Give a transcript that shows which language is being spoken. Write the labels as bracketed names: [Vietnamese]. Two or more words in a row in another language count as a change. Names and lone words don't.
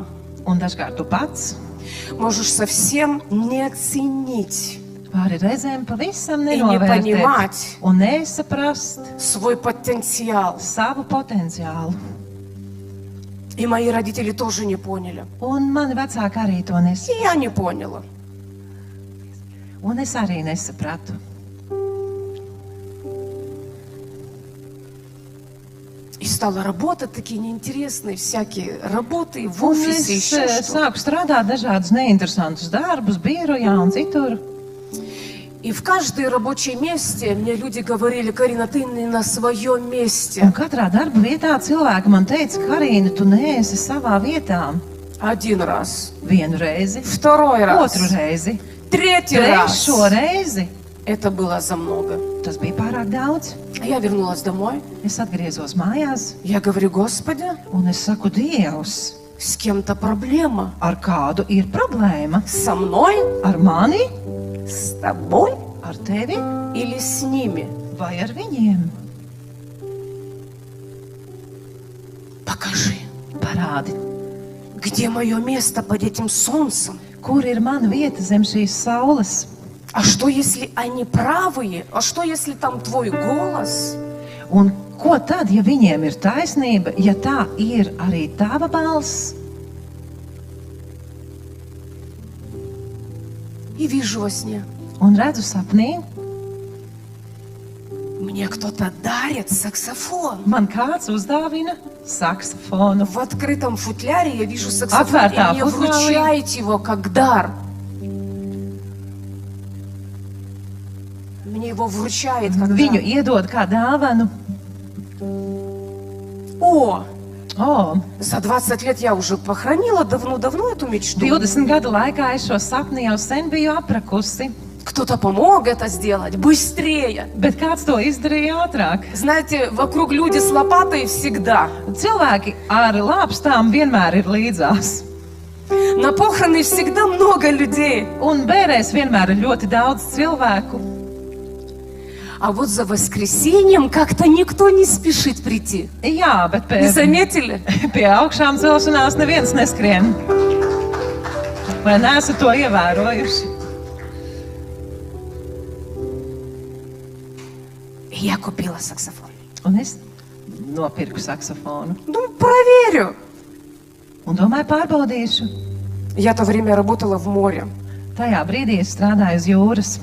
[Latvian] un dažkārt tu pats, [Russian] можешь совсем не оценить [Latvian] vari reizēm pavisam [Russian] и не [Latvian] nenovērtēt [Russian] понимать [Latvian] un nesaprast [Russian] свой потенциал. [Latvian] savu potenciālu. [Russian] И мои родители тоже не поняли. [Latvian] Un mani vecāki arī to [Russian] И я не поняла. [Latvian] Un es arī nesapratu. [Russian] И стала работать такие неинтересные всякие работы в [Latvian] Un [Russian] офисе, [Latvian] es [Russian] еще что. [Latvian] sāku strādāt dažādus neinteresantus darbus, birojā un citur. [Russian] И в каждое рабочее месте мне люди говорили: Карина, ты не на своем [Latvian] Un [Russian] месте. [Latvian] katrā darba vietā cilvēki man teica, Karina, tu neesi savā vietā. [Russian] Один раз, [Latvian] Vienu reizi, [Russian] второй раз, [Latvian] otru reizi, [Russian] третий раз. [Latvian] trešo reizi. [Russian] Это было за много. [Latvian] Tas bija pārāk daudz. [Russian] Я вернулась домой. [Latvian] Es atgriezos mājās [Russian] Я говорю: Господи, [Latvian] un es saku, Dievs, [Russian] с кем-то проблема. [Latvian] ar kādu ir problēma? [Russian] Со мной, [Latvian] Ar mani, [Russian] с тобой [Latvian] ar tevi [Russian] или с ними? [Latvian] vai ar viņiem? [Russian] Покажи, [Latvian] Parādi, [Russian] где мое место под этим солнцем? [Latvian] kur ir mana vieta zem šīs saules? [Russian] А что, если они правые? А что, если там твой голос? [Latvian] Un ko tad, ja viņiem ir taisnība, ja tā ir arī tava balss? [Russian] И вижу во сне. [Latvian] Un redzu sapnī, [Russian] Мне кто-то дарит саксофон. [Latvian] man kāds uzdāvina saksofonu. [Russian] В открытом футляре я вижу саксофон, и Отвертая мне футляре. вручают его как дар. Мне его вручает как [Latvian] Viņu [Russian] дар. [Latvian] iedod kā dāvanu. О, O, [Russian] за 20 лет я уже похоронила давно-давно эту мечту. [Latvian] 20 gadu laikā es šo sapni jau sen biju aprakusi, [Russian] Кто-то помог это сделать быстрее. [Latvian] bet kāds to izdarīja ātrāk. [Russian] Знаете, вокруг люди с лопатой всегда. [Latvian] Cilvēki ar lāpstām vienmēr ir līdzās. [Russian] На похороны всегда много людей. [Latvian] Un bērēs vienmēr ir ļoti daudz cilvēku. [Russian] А вот за воскресеньем как-то никто не спешит прийти. [Latvian] Jā, bet [Russian] Не заметили? [Latvian] pie augšām celšanās neviens neskrien. Vai neesat to ievērojuši? [Russian] И я купила саксофон. [Latvian] Un es nopirku saksofonu. [Russian] Ну, проверю. [Latvian] Un domāju, pārbaudīšu. [Russian] Я то время работала в море, [Latvian] Tajā brīdī es strādāju uz jūras,